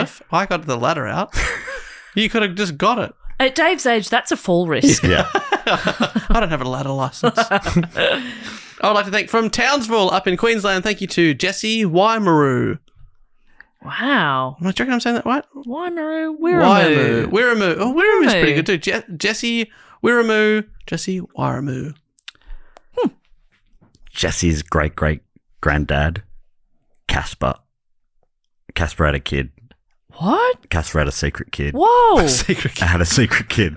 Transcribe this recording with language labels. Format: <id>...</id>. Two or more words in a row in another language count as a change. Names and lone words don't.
<en>Joseph, I got the ladder out. You could have just got it. At Dave's age, that's a fall risk. Yeah. I don't have a ladder license. I would like to thank from Townsville up in Queensland. Thank you to Jesse Waimaru. Wow. Do you reckon I'm saying that right? Waimaru, Wiramu. Wiramu. Wiramu. Oh, Wiramu's pretty good too. Jesse Wiramu. Jesse Wiramu. Jesse's great-great-granddad, Kaspar. Kaspar had a kid. What? Caspar had a secret kid. Whoa. Secret. I had a secret kid.</en>